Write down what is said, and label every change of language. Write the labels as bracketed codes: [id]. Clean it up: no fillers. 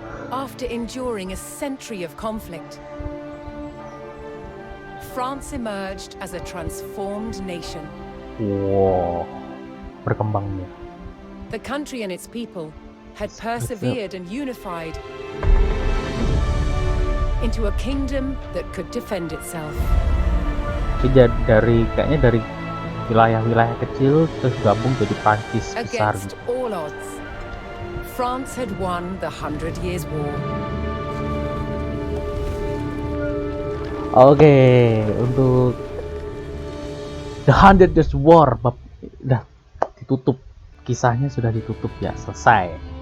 [en] After enduring a century of conflict, France emerged as a transformed nation. [id] Wow, berkembangnya. [en] The country and its people had persevered and unified into a kingdom that could defend itself. [id] Kayaknya dari wilayah-wilayah kecil terus gabung jadi Prancis besar. [en] Against all odds, France had won the 100 Years' War. [id] Oke, untuk The 100 Years' War udah ditutup, kisahnya sudah ditutup ya, selesai.